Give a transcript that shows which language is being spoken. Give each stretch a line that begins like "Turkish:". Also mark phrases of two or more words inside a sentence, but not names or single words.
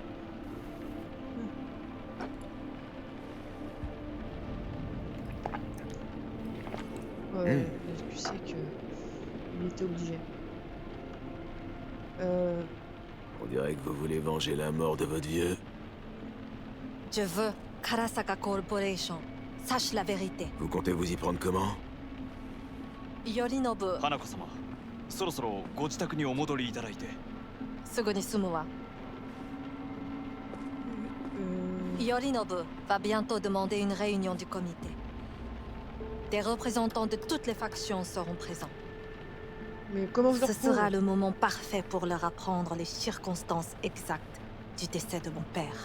French: Ouais, tu sais que il était obligé. On dirait que vous voulez venger la mort de votre vieux. Je veux qu'Arasaka Corporation sache la vérité. Vous comptez vous y prendre comment? Yorinobu,
Japanese: 花子様そろそろご自宅にお戻りいただいてすぐに住むわ。
French: euh, Yorinobu va bientôt demander une réunion du comité. Des représentants de toutes les factions seront présents. mais comment je le Ce retrouve? sera le moment parfait pour leur apprendre les circonstances exactes du décès de mon père.